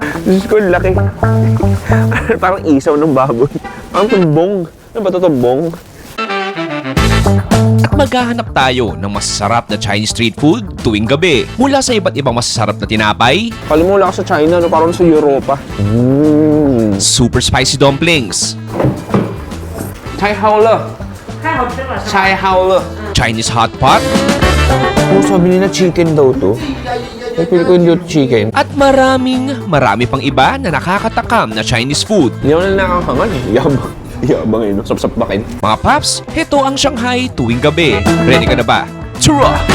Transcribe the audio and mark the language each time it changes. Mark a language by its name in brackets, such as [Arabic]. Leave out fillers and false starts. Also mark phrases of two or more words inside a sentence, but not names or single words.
[Filipino] Diyos ko, laki. Parang isaw ng baboy. Parang tumbong. Ano ba ito, tumbong? At maghahanap tayo ng masasarap na [English] Chinese street food [Filipino] tuwing gabi. Mula sa iba't ibang masasarap na tinapay, Palimula ka sa China, no? Parang sa Europa. [English] super spicy dumplings, [Chinese] 菜好了。菜好了. [English] Chinese hot pot, [Filipino] Oh, sabi nila chicken daw to. Ay, pili ko hindi ito chicken. at marami pang iba na nakakatakam na [English] Chinese food. [Filipino] Hindi ako na nakakangan eh. Yabang. Yabang eh, no? Sapsap bakin. Mga paps, heto ang Shanghai tuwing gabi. Ready ka na ba? Tara!